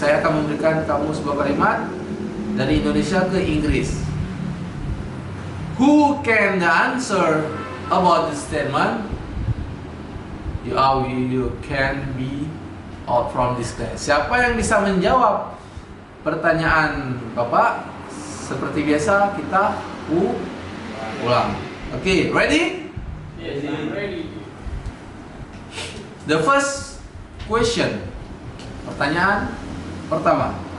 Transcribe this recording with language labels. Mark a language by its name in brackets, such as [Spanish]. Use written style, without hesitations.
[Indonesian] Saya akan memberikan kamu sebuah kalimat dari Indonesia ke Inggris. [English] Who can answer about the statement? You can be out from this class. [Indonesian] Siapa yang bisa menjawab pertanyaan Bapak? Seperti biasa kita ulang. [English] Okay, ready? Yes, I'm ready. The first question. [Indonesian] Pertanyaan pertama.